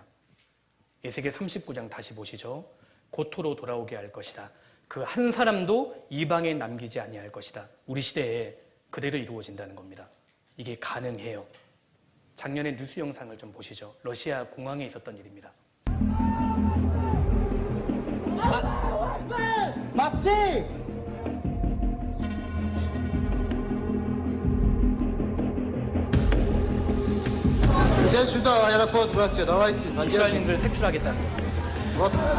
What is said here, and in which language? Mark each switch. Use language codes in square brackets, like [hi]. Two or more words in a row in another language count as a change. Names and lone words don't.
[ko] 에스겔 39장 다시 보시죠. 고토로 돌아오게 할 것이다. 그 한 사람도 이방에 남기지 아니할 것이다. 우리 시대에 그대로 이루어진다는 겁니다. 이게 가능해요. 작년에 뉴스 영상을 좀 보시죠. 러시아 공항에 있었던 일입니다. [ru] Максим! Все сюда, аэропорт, братья, давайте, поддержим. [ko] 이스라엘인들 색출하겠다는 겁니다. [ru] Вот.